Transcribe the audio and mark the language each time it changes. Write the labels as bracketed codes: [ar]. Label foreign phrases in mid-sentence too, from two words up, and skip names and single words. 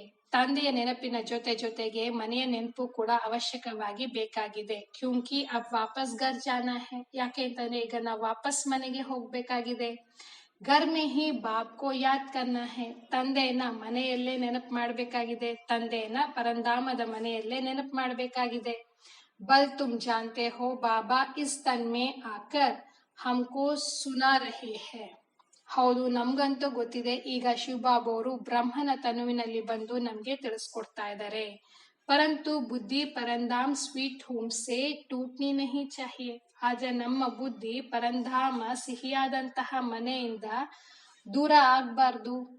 [kn] ತಂದೆಯ ನೆನಪಿನ ಜೊತೆಗೆ ಮನೆಯ ನೆನಪು ಕೂಡ ಅವಶ್ಯಕವಾಗಿ ಬೇಕಾಗಿದೆ. [hi] क्यूंकि अब वापस घर जाना है. [kn] ಯಾಕೆ ಅಂತಂದ್ರೆ ಈಗ ನಾವು ವಾಪಸ್ ಮನೆಗೆ ಹೋಗ್ಬೇಕಾಗಿದೆ. [hi] घर में ही बाप को याद करना है. [kn] ತಂದೆಯನ್ನ ಮನೆಯಲ್ಲೇ ನೆನಪು ಮಾಡ್ಬೇಕಾಗಿದೆ. ತಂದೆಯನ್ನ ಪರಂಧಾಮದ ಮನೆಯಲ್ಲೇ ನೆನಪು ಮಾಡ್ಬೇಕಾಗಿದೆ. [hi] बल तुम जानते हो बाबा इस तन में आकर हमको सुना रहे हैं. [kn] ಹೌದು, ನಮ್ಗಂತೂ ಗೊತ್ತಿದೆ. ಈಗ ಶಿವಬಾಬಾ ಅವರು ಬ್ರಹ್ಮನ ತನುವಿನಲ್ಲಿ ಬಂದು ನಮ್ಗೆ ತಿಳಿಸ್ಕೊಡ್ತಾ ಇದ್ದಾರೆ. [hi] परंतु बुद्धि परंधाम [en] sweet home [hi] से टूटनी नहीं चाहिए. [kn] ಆದ್ರೆ ನಮ್ಮ ಬುದ್ಧಿ ಪರಂಧಾಮ ಸಿಹಿಯಾದಂತಹ ಮನೆಯಿಂದ ದೂರ ಆಗ್ಬಾರ್ದು.